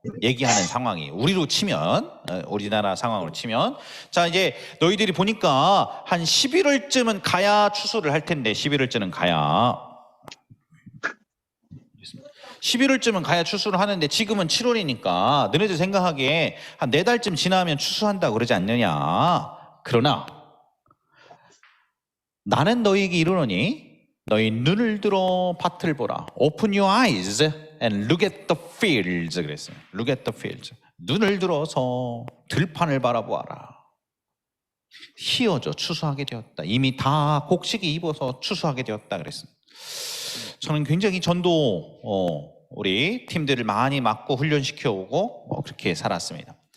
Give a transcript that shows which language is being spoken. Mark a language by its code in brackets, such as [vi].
[ko] 얘기하는 상황이 우리로 치면, 우리나라 상황으로 치면, 자 이제 너희들이 보니까 한 11월쯤은 가야 추수를 할 텐데, 11월쯤은 가야 11월쯤은 가야 추수를 하는데 지금은 7월이니까 너희들 생각하기에 한 4달쯤 지나면 추수한다고 그러지 않느냐. 그러나 나는 너희에게 이르노니 너희 눈을 들어 밭을 보라. [en] Open your eyes and look at the fields. [ko] 그랬어요. [en] Look at the fields. [ko] 눈을 들어서 들판을 바라보아라. 희어져 추수하게 되었다. 이미 다 곡식이 입어서 추수하게 되었다 그랬습니다. 저는 굉장히 전도 우리 팀들을 많이 맡고 훈련시켜 오고 그렇게 살았습니다.